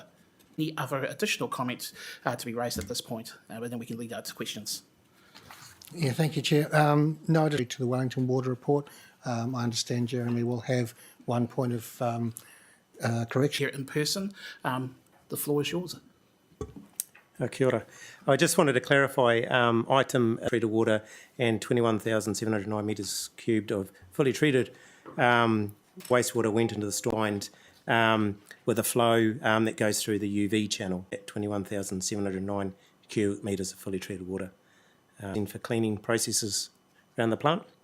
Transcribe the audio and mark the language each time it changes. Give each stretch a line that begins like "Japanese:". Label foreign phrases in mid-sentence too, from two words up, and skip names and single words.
English: Any other additional comments to be raised at this point? And then we can lead out to questions. Yeah, thank you, Chair. No, I did to the Wellington Water Report. I understand Jeremy will have one point of correction. Here in person, the floor is yours.
Māori: Kia ora.
English: I just wanted to clarify item treated water and 21,709 metres cubed of fully treated wastewater went into the storm with a flow that goes through the UV channel at 21,709 cubic metres of fully treated water for cleaning processes around the plant.